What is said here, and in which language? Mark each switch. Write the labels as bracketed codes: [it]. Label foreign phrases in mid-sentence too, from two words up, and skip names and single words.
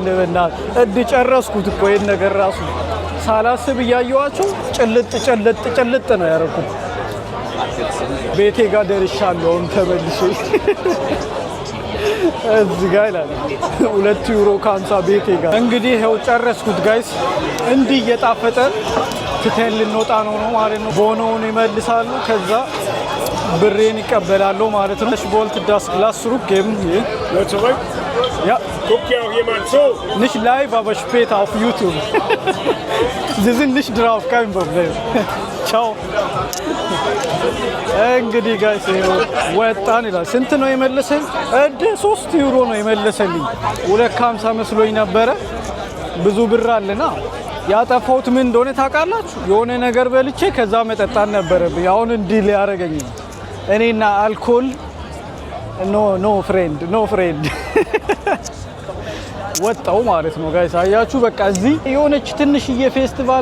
[am] በእናትህ ጨረስኩት እኮ ይሄን ነገር ራሱ ሳላስብ እያየኋቸው ጭልጥ ነው ያደረኩት። ቤቴ ጋር ደርሻለሁ። አሁን ተመልሼ እዚህ ጋር ይላል 2 ዩሮ ከ50 ቤቴ ጋር። እንግዲህ ይኸው ጨረስኩት ጋይስ። እንዲህ እየጣፈጠ ትተን ልንወጣ ነው ማለት ነው። ቦኖውን ይመልሳሉ፣ ከዛ ብሬን ይቀበላሉ ማለት ነው። [de] wollt das Glasruk geben hier. Zurück. Ja. Guckt ja auch jemand zu. Nicht live, aber später auf YouTube. Sie sind nicht drauf, kein Problem. Ciao. [am] እንግዲህ ጋይስ ወጣን ይላል። ስንት ነው የመለሰኝ? 3 ዩሮ ነው የመለሰልኝ። 250 መስሎኝ ነበረ። ብዙ ብር አለና ያጠፋሁት ምን እንደሆነ ታውቃላችሁ? የሆነ ነገር በልቼ ከዛ መጠጣት ነበረብኝ። አሁን እንዲህ ሊያደርገኝ ነው። እኔና አልኮል [en] no friend [am] ወጣው ማለት ነው ጋይስ። አያችሁ በቃ እዚህ የሆነች ትንሽዬ ፌስቲቫል